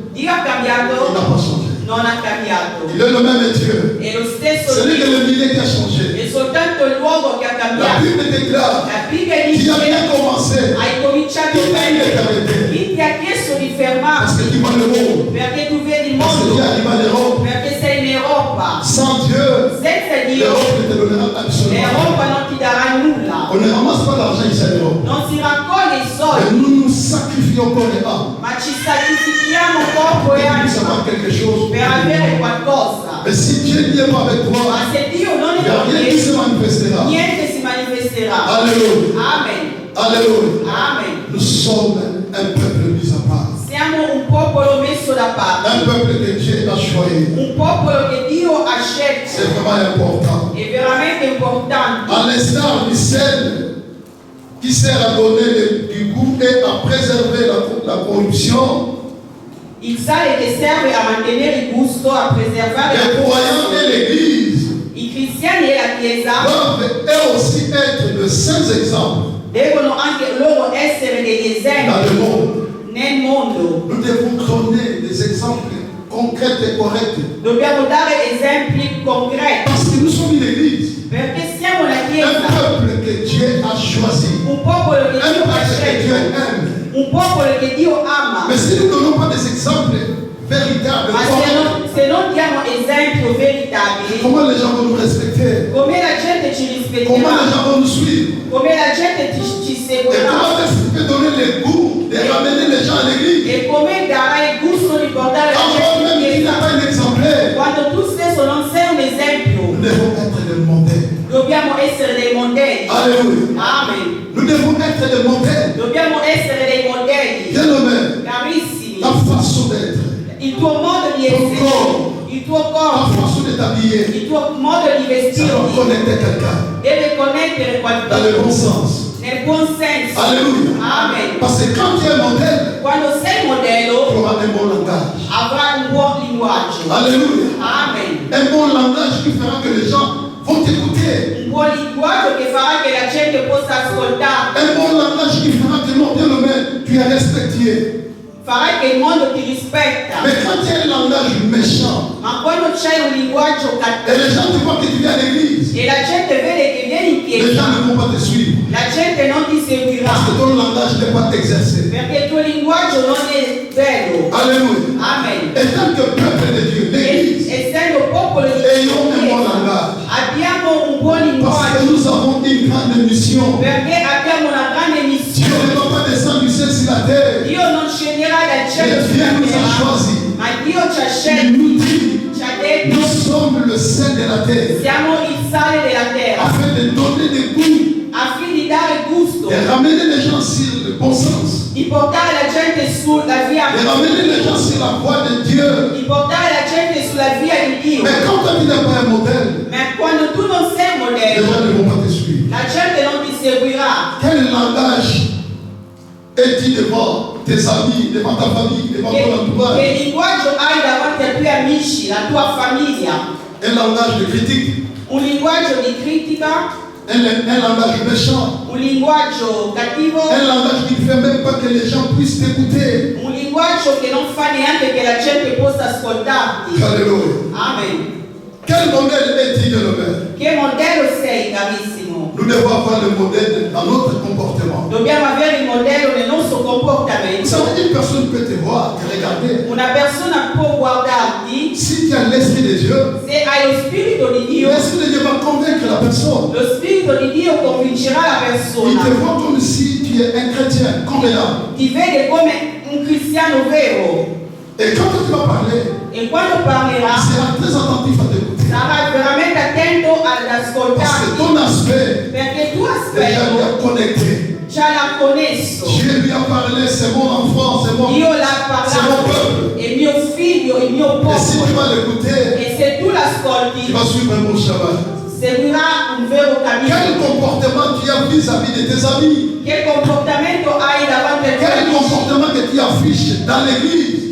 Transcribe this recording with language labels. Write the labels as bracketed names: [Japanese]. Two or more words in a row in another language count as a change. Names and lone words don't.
[Italian] Dio ha [French] Il n'a [Italian] cambiato? [French] pas changé. [Italian] Non ha cambiato. [French] Il est le même Dieu. [Italian] È lo stesso [French] C'est lui que [Italian] Dio. [French] le milieu qui a changé. [Italian] È soltanto il luogo che ha [French] La [Italian] cambiato. [French] Bible déclare [Italian] La Bibbia [French] qu'il [Italian] dice [French] a bien commencé. [Italian] hai cominciato Chi t'ha bene. [French] arrêté? [Italian] Chi ti ha chiesto di [French] Parce [Italian] fermarti? [French] que tu vois le monde. [Italian] Perché tu vedi il [French] Parce que tu [Italian] mondo. [French] arrives en Europe. [Italian] Perché sei in Europa. [French] Sans Dieu, [Italian] Senza Dio, [French] l'Europe ne te donnera absolument [Italian] l'Europa [French] rien. [Italian] non ti darà nulla. [French] On ne ramasse pas l'argent ici en Europe. [Italian] Non si raccoglie i [French] Mais [Italian] soldi, [French] nous nous sacrifions corps et âme. [Italian] ma ci sacrifichiamo corpo e [French] Et pour savoir [Italian] anima [French] quelque chose. [Italian] per avere qualcosa. [French] Mais si Dieu n'est pas avec toi, [Italian] Ma se Dio non [French] il [Italian] è [French] n'y a [Italian] con [French] rien qui se [Italian] te, [French] manifestera. [Italian] niente si manifesterà. [French] Alléluia. [Italian] Amen. [French] Alléluia. [Italian] Amen. [French] Nous sommes un peuple mis à part. [Italian] Siamo un popolo messo da parte, [French] Un peuple que Dieu a choisi. [Italian] un popolo che Dio ha [French] C'est [Italian] scelto. [French] vraiment important. [Italian] È veramente importante. [French] À l'instar du sel qui sert à donner du goût et à préserver la corruption, [Italian] Il sale che serve a mantenere il gusto, a preservare [French] les [Italian] la [French] croyants [Italian] corruzione. [French] et l'Église [Italian] I cristiani e la Chiesa [French] doivent eux aussi être de saints exemples [Italian] devono anche loro essere degli [French] dans [Italian] esempi [French] le monde. [Italian] nel mondo. [French] Nous devons donner des exemples concrets et corrects. [Italian] Dobbiamo dare esempi concreti [French] Parce que nous sommes une Église, [Italian] perché siamo la [French] un [Italian] Chiesa, [French] peuple que Dieu a choisi, [Italian] un popolo che [French] un [Italian] Dio ha [French] peuple que Dieu [Italian] scelto, [French] aime. [Italian] un popolo che Dio ama. [French] Mais si nous ne donnons pas des exemples véritables, [Italian] Ma se non diamo esempi veritabili, [French] comment les gens vont nous respecter? [Italian] come la gente ci [French] Comment les [Italian] rispetterà, [French] gens vont nous suivre? [Italian] come la gente ci [French] Et comment [Italian] seguirà [French] est-ce que tu peux donner le goût de ramener les gens à l'église? [Italian] e come darai il gusto di portare la [French] Quand [Italian] gente in [French] même tu n'as [Italian] chiesa. [French] pas un exemplaire, [Italian] Quando tu stesso non sei un esempio, [French] nous devons être des modèles. [Italian] dobbiamo essere dei modelli. [French] Alléluia. [Italian] Amen. [French] Nous devons être des modèles. [Italian] Dobbiamo essere dei modelli. [French] Bien-aimés, [Italian] Carissimi, [French] la façon d'être, [Italian] il tuo modo di essere, il tuo [French] la [Italian] corpo, [French] façon de t'habiller, [Italian] il tuo modo di [French] ça va [Italian] vestirti [French] connecter quelqu'un [Italian] deve connettere [French] dans le bon [Italian] qualcuno [French] sens. [Italian] nel buon senso. [French] Alléluia. [Italian] Amen. [French] Parce que quand tu es modèle, [Italian] Quando sei [French] tu [Italian] modello [French] auras un bon langage. [Italian] avrai un buon linguaggio. [French] Alléluia. [Italian] Amen. [French] Un bon langage qui fera que les gens vont t'écouter. [Italian] Un buon linguaggio che farà che la gente possa ascoltare, [French] Un bon langage qui fera que non, bien-aimé, tu es respecté. [Italian] farà che il mondo ti rispetta. [French] Mais quand tu as un langage méchant, [Italian] Ma quando c'hai un linguaggio [French] et [Italian] cattivo [French] les gens te voient que tu viens à l'église, [Italian] e la gente vede che vieni in [French] les gens [Italian] chiesa, [French] ne vont pas te suivre. [Italian] la gente non ti [French] Parce [Italian] seguirà [French] que ton langage n'est pas exercé. [Italian] perché il tuo linguaggio non è bello. [French] Alléluia. [Italian] Amen. [French] Et tant que peuple de Dieu, l'église, [Italian] Essendo popolo di [French] ayons un bon [Italian] Chiesa, [French] langage. [Italian] abbiamo un buon [French] Parce que [Italian] linguaggio [French] nous avons une grande mission. [Italian] perché abbiamo una grande [French] Dieu [Italian] missione. [French] ne va pas descendre du ciel sur la terre. [Italian] Dio non scenderà dal cielo [French] Mais Dieu [Italian] sulla [French] nous a [Italian] terra, [French] choisis. [Italian] ma Dio ci ha [French] Il [Italian] scelto, [French] nous dit, [Italian] ci ha detto [French] nous sommes le sel de la terre. [Italian] siamo il sale della terra [French] Afin de donner des goûts [Italian] affinché di dare gusto, [French] et ramener les gens sur le bon sens. [Italian] di portare la gente sulla via, [French] Et ramener les gens sur la voie de Dieu. [Italian] di portare la gente sulla via di Dio. [French] Mais quand tu n'es pas un modèle, [Italian] Ma quando tu non sei un [French] les gens [Italian] modello, [French] ne vont pas te suivre. [Italian] la gente non ti seguirà. [French] Quel langage est dit devant tes amis, devant ta famille, devant ton entourage. [Italian] Che linguaggio hai davanti ai tuoi amici, la tua famiglia? [French] Un langage de critique, [Italian] Un linguaggio di critica? [French] un langage méchant, [Italian] Un linguaggio cattivo? [French] un langage qui ne fait même pas que les gens puissent t'écouter. [Italian] Un linguaggio che non fa neanche che la gente possa ascoltarti. [French] Alléluia. [Italian] Amen. [French] Quel modèle est dit de l'honneur? [Italian] Che modello sei, carissimo? [French] Nous devons avoir le modèle dans notre comportement. [Italian] Dobbiamo avere il modello nel nostro [French] Vous [Italian] comportamento. [French] savez, une personne peut te voir, te regarder. [Italian] Una persona può guardarti, [French] Si tu as l'esprit de Dieu, [Italian] se hai lo spirito di Dio, [French] l'esprit de Dieu va convaincre la personne. [Italian] lo spirito di Dio convincerà la [French] Il [Italian] persona. [French] te voit comme si tu es un chrétien convenant. [Italian] Ti vede come un cristiano vero [French] Et quand tu vas parler, [Italian] e quando parlerà [French] il sera très attentif à t'écouter. [Italian] sarà veramente attento ad [French] Parce que [Italian] ascoltarti, [French] ton aspect, [Italian] perché tu [French] déjà lui [Italian] aspetto [French] a connecté. [Italian] già l'ha connesso. [French] Dieu lui a parlé, c'est mon enfant, c'est mon. [Italian] Dio l'ha [French] C'est mon [Italian] parlato, [French] peuple. [Italian] è mio figlio, il mio [French] Et si tu [Italian] popolo. [French] vas l'écouter, [Italian] E se tu [French] tu [Italian] l'ascolti, [French] vas suivre un bon chemin. [Italian] seguirà un vero [French] Quel [Italian] cammino. [French] comportement tu as vis-à-vis de tes amis? [Italian] Che comportamento hai davanti ai tuoi [French] Quel [Italian] amici? [French] comportement que tu affiches dans l'église?